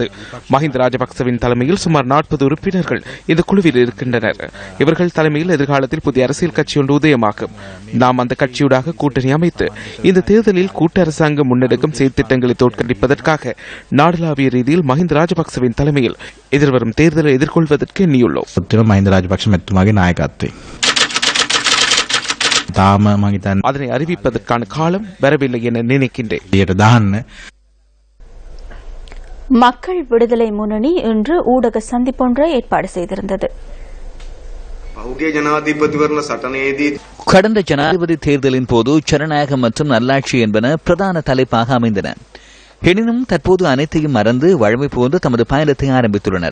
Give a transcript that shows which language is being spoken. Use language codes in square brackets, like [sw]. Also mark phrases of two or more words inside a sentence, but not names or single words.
[ta] மஹிந்த ராஜபக்சவின் தலைமையில் சுமார் 40 உறுப்பினர்கள் இந்த குழுவில் இருக்கின்றனர். இவர்கள் தலைமையில் எதிர்காலத்தில் புதிய அரசியல் கட்சி ஒன்று உதயமாகும். நாம் அந்த கட்சியூடாக கூட்டணி அமைத்து இந்த தேர்தலில் கூட்டு அரசாங்கம் முன்னெடுக்கும் செயற்திட்டங்களை தோற்கடிப்பதற்காக நாடளாவிய ரீதியில் மஹிந்த ராஜபக்சவின் தலைமையில் எதிர்வரும் தேர்தலை எதிர்கொள்வதற்கு எண்ணியுள்ளோம். [si] මහින්ද රාජපක්ෂ මැතිතුමාගේ නායකත්වයෙන් තාම මම හිතන්නේ [ta] அதனை அறிவிப்பதற்கான காலம் வரவில்லை என நினைக்கின்றேன். [si] එයට දාන්න [ta] மக்கள் விடுதலை முன்னணி இன்று ஊடக சந்திப்பொன்றை ஏற்பாடு செய்திருந்தது. கடந்த ஜனாதிபதி தேர்தலின் போது ஜனநாயகம் மற்றும் நல்லாட்சி என்பன பிரதான தலைப்பாக அமைந்தன. எனினும் தற்போது அனைத்தையும் மறந்து வழமை போன்று தமது பயணத்தை ஆரம்பித்துள்ளனர்.